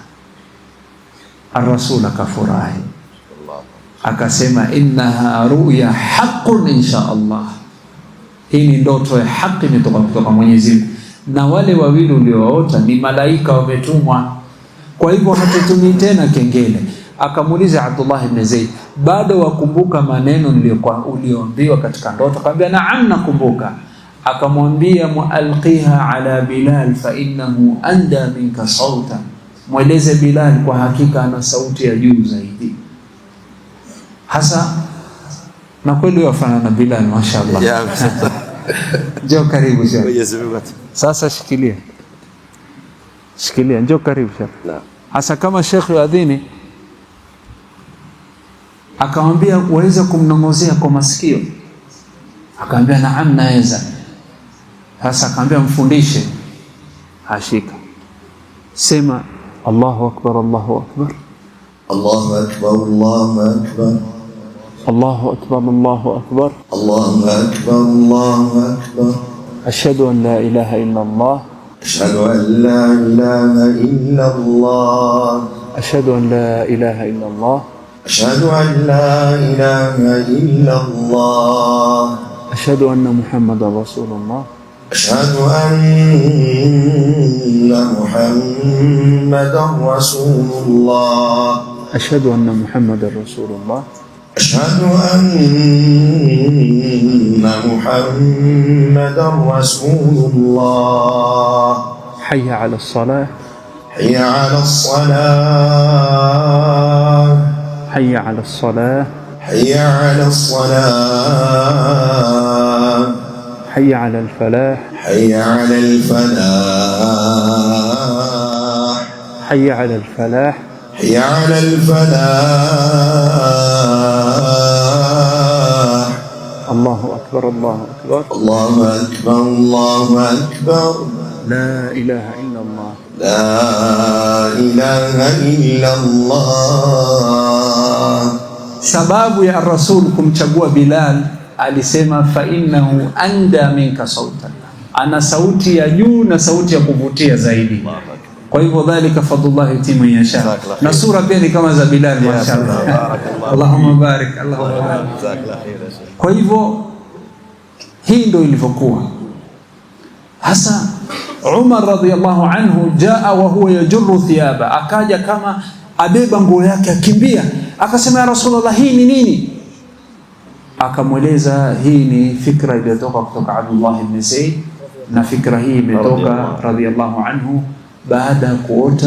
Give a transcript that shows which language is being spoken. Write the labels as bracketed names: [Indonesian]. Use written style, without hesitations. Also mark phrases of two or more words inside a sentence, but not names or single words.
[Swahili] Ar-Rasul akafurahi, akasema, [Arabic] إنها رؤيا حق إن شاء الله, [Swahili] hii ni ndoto ya haki imetoka kutoka Mwenyezi Mungu, na wale wawili uliowaota ni malaika wametumwa, kwa hivyo hatutumii tena kengele. Akamuuliza Abdullah ibn Zaid, bado wakumbuka maneno ulioambiwa katika ndoto? Akamwambia, naam, nakumbuka. [Arabic] Akamwambia, ألقها على بلال فإنه أندى منك صوتا, [Swahili] mweleze Bilal, kwa hakika ana sauti ya juu zaidi. Hasa na kweli wafanana na Bilal, mashaallah. Njoo karibu shekhi. Sasa shikilia, njoo karibu shekhi. Hasa kama shekhi yuadhini, akamwambia, waweza kumnongozea kwa masikio? Akamwambia, naam, naweza. Hasa akamwambia, mfundishe. Ashika, sema [Arabic] الله أكبر، الله أكبر, الله أكبر، الله أكبر, الله أكبر، الله أكبر, الله أكبر، الله أكبر. أشهد أن لا إله إلا الله, أشهد أن لا إله إلا الله, أشهد أن لا إله إلا الله, أشهد أن لا إله إلا الله, أشهد أن محمدا رسول الله, أشهد أن محمدا رسول الله, أشهد أن محمدا رسول الله, أشهد أن محمدا رسول الله. حي على الصلاة, حي على الصلاة, حي على الصلاة, حي على الصلاة, حي على الفلاح, حي على الفلاح, حي على الفلاح, حي على الفلاح. الله أكبر، الله أكبر, الله أكبر، الله أكبر. لا إله إلا الله, لا إله إلا الله. [Swahili] Sababu ya Rasul kumchagua Bilal, alisema [Arabic] فإنه أندى منك صوتا, [Swahili] ana sauti ya juu na sauti ya kuvutia zaidi. Kwa hivyo [Arabic] ذلك فضل الله يؤتي من يشاء, [Swahili] na sura pia ni kama za Bilal, mashaallah. [Arabic] اللهم بارك، اللهم بارك. [Swahili] Kwa hivyo hii ndio ilivyokuwa. Hasa Umar [Arabic] رضي الله عنه جاء وهو يجر ثيابا, [Swahili] akaja kama abeba nguo yake akimbia, akasema, [Arabic] يا رسول الله, [Swahili] hii ni nini? Akamweleza, hii ni fikra iliyotoka kutoka Abdullah ibn Zaid, na fikra hii imetoka [Arabic] رضي الله عنه [Swahili] baada ya kuota.